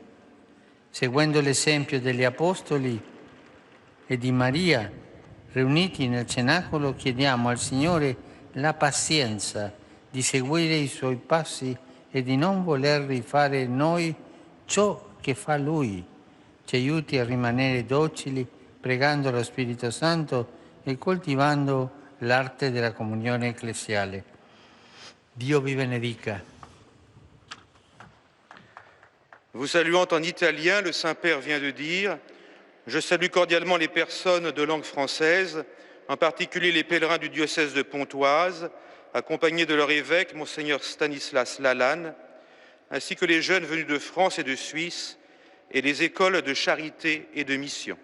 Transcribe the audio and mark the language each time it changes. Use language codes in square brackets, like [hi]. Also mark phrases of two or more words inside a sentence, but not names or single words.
[it] Seguendo l'esempio degli Apostoli e di Maria, riuniti nel cenacolo, chiediamo al Signore la pazienza di seguire i Suoi passi e di non voler rifare noi ciò che fa Lui. Ci aiuti a rimanere docili, pregando lo Spirito Santo e coltivando l'arte della comunione ecclesiale. Dio vi benedica. [fr] Vous saluant en italien, le Saint-Père vient de dire « Je salue cordialement les personnes de langue française, en particulier les pèlerins du diocèse de Pontoise, accompagnés de leur évêque, Monseigneur Stanislas Lalanne, ainsi que les jeunes venus de France et de Suisse, et les écoles de charité et de mission.